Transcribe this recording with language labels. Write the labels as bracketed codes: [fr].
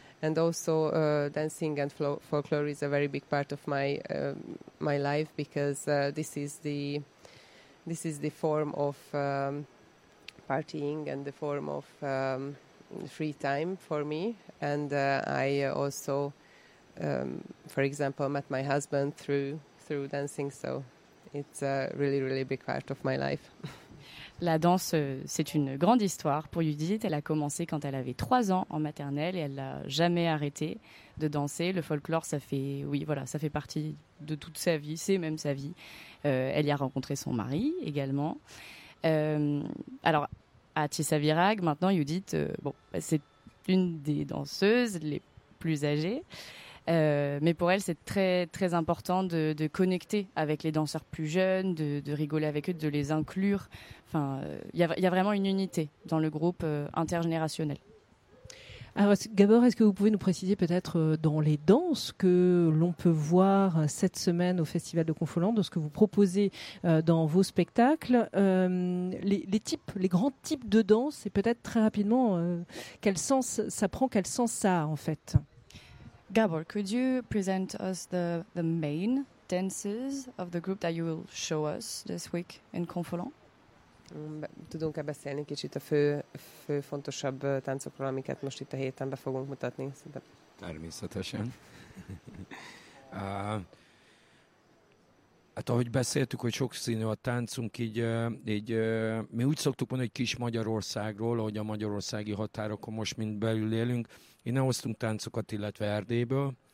[en] And also dancing and folklore is a very big part of my my life, because this is the form of partying and the form of free time for me. And I also, for example, met my husband through dancing. So it's a really, really big part of my life. [fr] La danse, c'est une grande histoire pour Judith. Elle a commencé quand elle avait 3 ans en maternelle et elle n'a jamais arrêté de danser. Le folklore, ça fait, oui, voilà, ça fait partie de toute sa vie, c'est même sa vie. Elle y a rencontré son mari également. Alors, à Tisza Virág, maintenant, Judith, bon, c'est une des danseuses les plus âgées. Mais pour elle, c'est très, très important de connecter avec les danseurs plus jeunes, de rigoler avec eux, de les inclure. Enfin, y a vraiment une unité dans le groupe intergénérationnel. Alors, Gabor, est-ce que vous pouvez nous préciser peut-être dans les danses que l'on peut voir cette semaine au Festival de Confolens, dans ce que vous proposez dans vos spectacles, les types, les grands types de danse, et peut-être très rapidement, quel sens ça prend, quel sens ça a en fait ? [en] Gabor, could you present us the main dances of the group that you will show us this week in Confolens? [hu] Tudunk-e beszélni kicsit a fő fontosabb táncokról, amiket most itt a héten be fogunk mutatni? Természetesen. Hát ahogy beszéltük, hogy sokszínű a táncunk, így mi úgy szoktuk mondani, hogy kis Magyarországról, ahogy a magyarországi határokon most mind belül élünk, innen hoztunk táncokat, illetve Erdélyből.